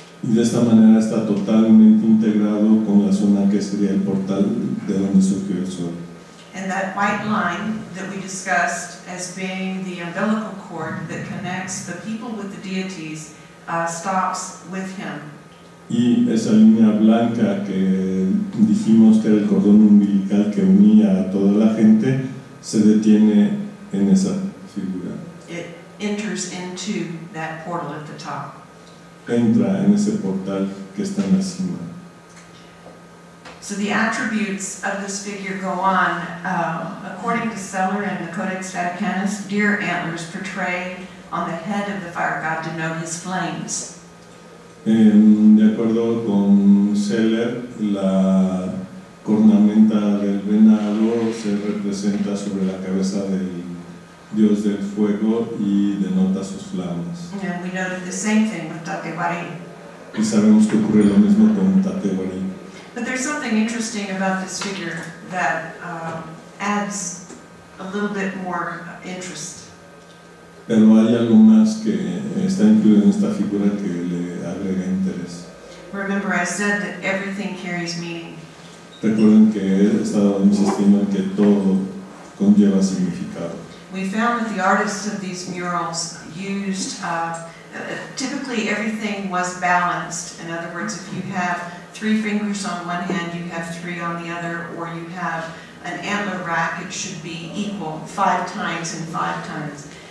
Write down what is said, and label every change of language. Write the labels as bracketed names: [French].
[Spanish] Y de esta manera está totalmente integrado con la zona que sería el portal de donde surgió el sol. [English] And that white line that we discussed as being the umbilical cord that connects the people with the deities stops with him. [Spanish] Y esa línea blanca que dijimos que era el cordón umbilical que unía a toda la gente, se detiene en esa figura. [English] It enters into that portal at the top. [Spanish] Entra en ese portal que está en la cima. [English] So the attributes of this figure go on. According to Seller and the Codex Vaticanus, deer antlers portray on the head of the fire god denote his flames. [Spanish] De acuerdo con Seller, la cornamenta del venado se representa sobre la cabeza del dios del fuego y denota sus flamas. [English] And we noted the same thing with Tatewari. [Spanish] Y sabemos que ocurre lo mismo con Tatewari. [English] But there's something interesting about this figure that adds a little bit more interest. [Spanish] Pero hay algo más que está incluido en esta figura que le agrega interés. [English] Remember, I said that everything carries meaning. [Spanish] Recuerden que he estado insistiendo en que todo conlleva significado. [English] We found that the artists of these murals used, typically everything was balanced. In other words, if you have 3 fingers on one hand, you have 3 on the other, or you have an antler rack, it should be equal 5 times and 5 times.